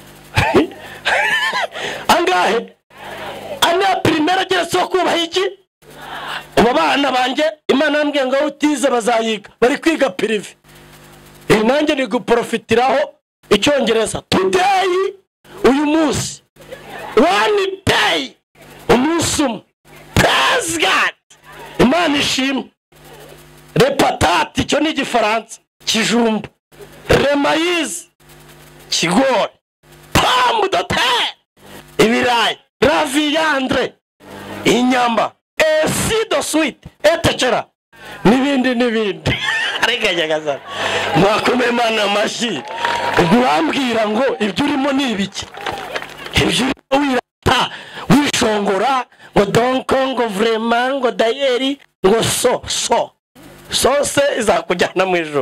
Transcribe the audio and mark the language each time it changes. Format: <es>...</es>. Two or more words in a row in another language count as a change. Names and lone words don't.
<rw>angahe ane ya primaire agera so kubaha iki abo bana banjye Imana yambwiye ngo utize bazayiga bari kwiga prive. Nanjye ni guprofitiraho icyongereza. Today uyu munsi</rw> <en>one day</en> <rw>umunsi umwe.</rw> <en>Praise God.</en> <rw>Imana ishimwe. Repatate cyo ni igifaransa. Kijumba. Remayiz. Kigori.</rw> <fr>Pomme de terre. Ibirayi. La viande. Inyama. Ainsi de suite. Etc.</fr> <rw>N'ibindi. Arigajagaza. Mwakome Imana amashyi. Urambwira ngo ibyo urimo ni ibiki? Ibyo wirata wishongora ngo donc ngo vraiment ngo dayeri ngo so izakujyana mu ijuru.</rw>